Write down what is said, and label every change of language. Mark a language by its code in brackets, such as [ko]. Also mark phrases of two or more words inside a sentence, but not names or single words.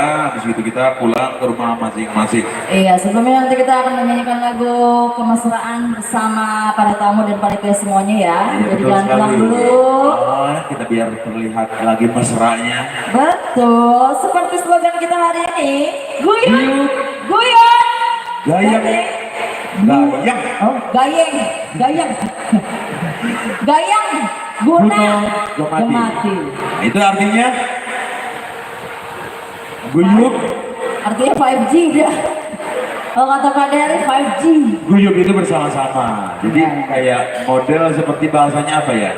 [id] Habis itu kita pulang ke rumah masing-masing. Iya, sebelumnya nanti kita akan menyanyikan lagu kemesraan bersama para tamu dan panitia semuanya ya. Iya, Jadi betul jangan pulang sekali. dulu. Kita biar terlihat lagi mesranya. Betul, seperti slogan kita hari ini, guyur, guyur, Gayang, gayang. oh, gayeng, gayang, gayang, guna, Guna, gemati. Nah, itu artinya guyub. Artinya 5G dia. Kalau kata Pak Dery 5G. Guyub itu bersama-sama. Jadi kayak model seperti bahasanya apa ya?